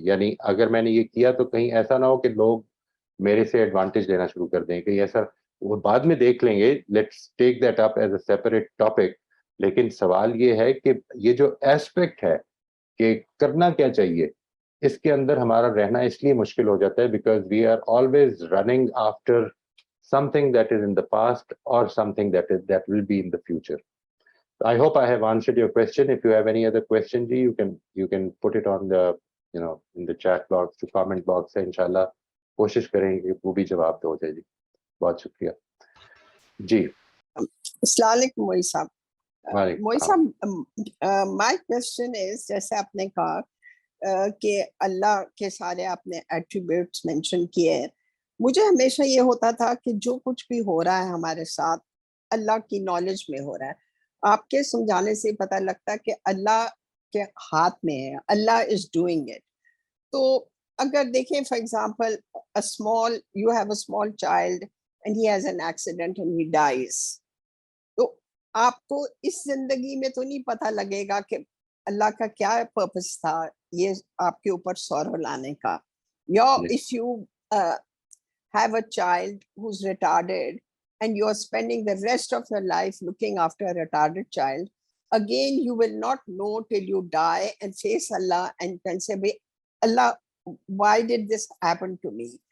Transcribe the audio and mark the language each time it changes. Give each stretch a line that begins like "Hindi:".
Urdu: یعنی اگر میں نے یہ کیا تو کہیں ایسا نہ ہو کہ لوگ میرے سے ایڈوانٹیج لینا شروع کر دیں, کہیں ایسا وہ بعد میں دیکھ لیں گے,
English: Let's take that up as a separate topic.
Urdu: لیکن سوال یہ ہے کہ یہ جو ایسپیکٹ ہے کہ کرنا کیا چاہیے, اس کے اندر ہمارا رہنا اس لیے مشکل ہو جاتا ہے
English: Because we are always running after something that is in the past or something that will be in the future. I hope I have answered your question. If you have any other question, Ji, you can put it on the in the chat box to comment box.
Urdu: Inshallah کوشش کریں گے وہ بھی جواب دو جائے. جی بہت شکریہ. جی السلام علیکم موئی صاحب. موئی صاحب
English: my question is,
Urdu: جیسے آپ نے کہا کہ اللہ کے سارے آپ نے ایٹریبیوٹس مینشن کیے ہیں, مجھے ہمیشہ یہ ہوتا تھا کہ جو کچھ بھی ہو رہا ہے ہمارے ساتھ اللہ کی نالج میں ہو رہا ہے. آپ کے سمجھانے سے پتہ لگتا ہے کہ اللہ کے ہاتھ میں ہے,
English: اللہ is doing it.
Urdu: تو اگر دیکھیں
English: for example you have a small child and he has an accident and he dies,
Urdu: تو آپ کو اس زندگی میں تو نہیں پتہ لگے گا کہ اللہ کا کیا پرپس تھا یہ آپ کے اوپر سورو لانے کا.
English: یا if you have a child who's retarded and you are spending the rest of your life looking after a retarded child, again you will not know till you die and face Allah and can say, Allah, why did this happen to me?